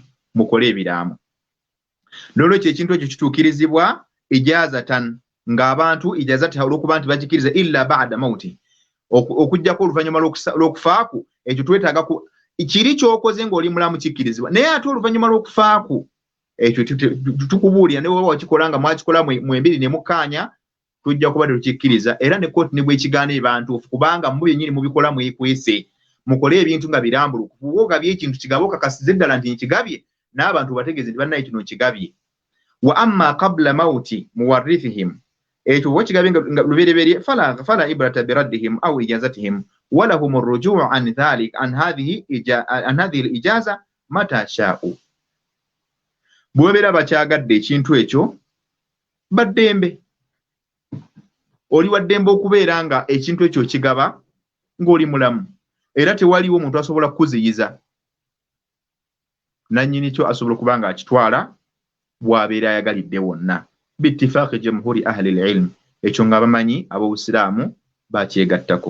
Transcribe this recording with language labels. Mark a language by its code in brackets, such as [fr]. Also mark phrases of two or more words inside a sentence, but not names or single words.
[lg] mukole ebiraamo n'olwekyo ekintu ekyo kituukirizibwa ijazatan ng'abantu ijazati olw'okuba nti bagikiriza [ar] إلا بعد الموت [lg] okujjako oluvannyuma lw'okufaaku ekyo twetaaga kiri ky'okoze ng'oli mulamu kikkirizibwa naye ate oluvannyuma lw'okufaaku ekyo tukubuulira ne bw'oba wakikola nga mwakikola mwembiri ne mukkaanya tujja kuba tetukikkiriza era ne kkooti ne bw'ekigaana ebantuufu kubanga mu byennyini mubikola mwekwese mukole ebintu nga birambulukufu ogabye ekintu kigabe okakasize ddala nti nkigabye n'abantu bategeeze nti bannaye kino nkigabye [ar] وأما قبل موت مورثهم [lg] ekyo bwe kigabye nga lubereberye [ar] فلا عبرة بردهم أو إجازتهم ولهم الرجوع عن ذلك عن هذه الإجازة متى شاؤوا [lg] bwebera bakyagadde ekintu ekyo baddembe oli waddembe okubeera nga ekintu ekyo kigaba ng'oli mulamu era tewaliwo omuntu asobola kukuziyiza nannyini kyo asobola okuba nga akitwala bw'abeera ayagalidde wonna [ar] باتفاق جمهور أهل العلم [lg] ekyo nga bamanyi ab'obusiraamu bakyegattako.